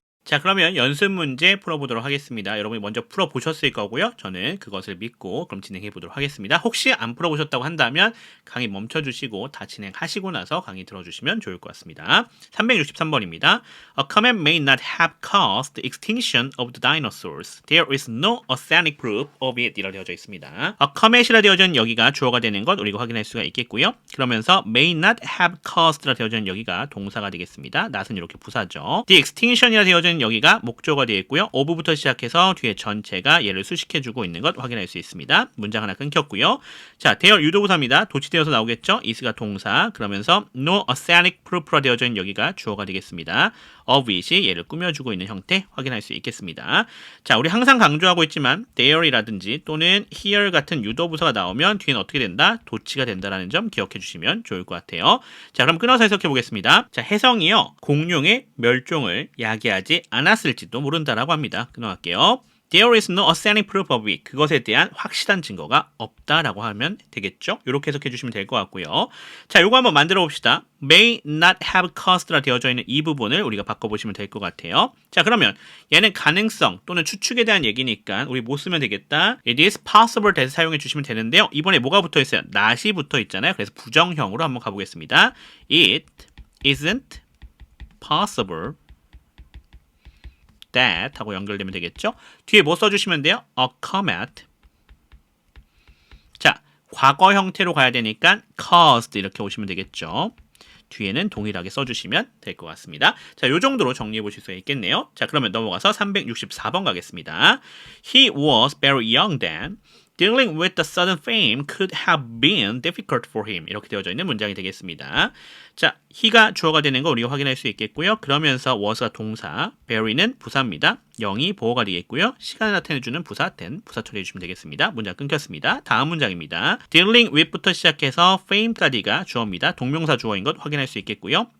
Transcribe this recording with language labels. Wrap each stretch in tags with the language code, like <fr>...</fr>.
<ko>자, 그러면 연습 문제 풀어보도록 하겠습니다. 여러분이 먼저 풀어보셨을 거고요. 저는 그것을 믿고 그럼 진행해 보도록 하겠습니다. 혹시 안 풀어보셨다고 한다면 강의 멈춰주시고 다 진행하시고 나서 강의 들어주시면 좋을 것 같습니다. 363번입니다.</ko> <en>A comet may not have caused the extinction of the dinosaurs. There is no authentic proof of it.</en> <ko>이라 되어져 있습니다.</ko> <en>A comet</en> <ko>이라 되어져 있는 여기가 주어가 되는 것 우리가 확인할 수가 있겠고요. 그러면서</ko> <en>may not have caused</en> <ko>라 되어져 있는 여기가 동사가 되겠습니다. not은 이렇게 부사죠.</ko> <en>The extinction</en> <ko>이라 되어져 있는 여기가 목조가 되어 있고요. of부터 시작해서 뒤에 전체가 얘를 수식해주고 있는 것 확인할 수 있습니다. 문장 하나 끊겼고요. 자, 대열 유도부사입니다. 도치되어서 나오겠죠. is가 동사. 그러면서</ko> <en>no authentic proof</en> <ko>라 되어져 있는 여기가 주어가 되겠습니다.</ko> <en>of it</en> <ko>이 얘를 꾸며주고 있는 형태 확인할 수 있겠습니다. 자, 우리 항상 강조하고 있지만 there이라든지 또는 here 같은 유도부사가 나오면 뒤에는 어떻게 된다? 도치가 된다라는 점 기억해 주시면 좋을 것 같아요. 자, 그럼 끊어서 해석해 보겠습니다. 자, 해성이요. 공룡의 멸종을 야기하지 않았을지도 모른다라고 합니다. 끊어갈게요.</ko> <en>There is no authentic proof of it.</en> <ko>그것에 대한 확실한 증거가 없다라고 하면 되겠죠? 이렇게 해석해 주시면 될 것 같고요. 자, 요거 한번 만들어 봅시다.</ko> <en>May not have caused</en> <ko>라 되어져 있는 이 부분을 우리가 바꿔보시면 될 것 같아요. 자, 그러면 얘는 가능성 또는 추측에 대한 얘기니까 우리 뭐 쓰면 되겠다?</ko> <en>It is possible that</en> <ko>사용해 주시면 되는데요. 이번에 뭐가 붙어 있어요? not이 붙어 있잖아요. 그래서 부정형으로 한번 가보겠습니다.</ko> <en>It isn't possible that</en> <ko>하고 연결되면 되겠죠? 뒤에 뭐 써주시면 돼요?</ko> <en>A comet.</en> <ko>자, 과거 형태로 가야 되니까 caused 이렇게 오시면 되겠죠? 뒤에는 동일하게 써주시면 될 것 같습니다. 자, 요 정도로 정리해 보실 수 있겠네요. 자, 그러면 넘어가서 364번 가겠습니다.</ko> <en>He was very young then. Dealing with the sudden fame could have been difficult for him.</en> <ko>이렇게 되어져 있는 문장이 되겠습니다. 자, he가 주어가 되는 거 우리가 확인할 수 있겠고요. 그러면서 was가 동사, very는 부사입니다. 0이 보어가 되겠고요. 시간을 나타내주는 부사, then 부사 처리해 주시면 되겠습니다. 문장 끊겼습니다. 다음 문장입니다.</ko> <en>Dealing with</en> <ko>부터 시작해서 fame까지가 주어입니다. 동명사 주어인 것 확인할 수 있겠고요.</ko>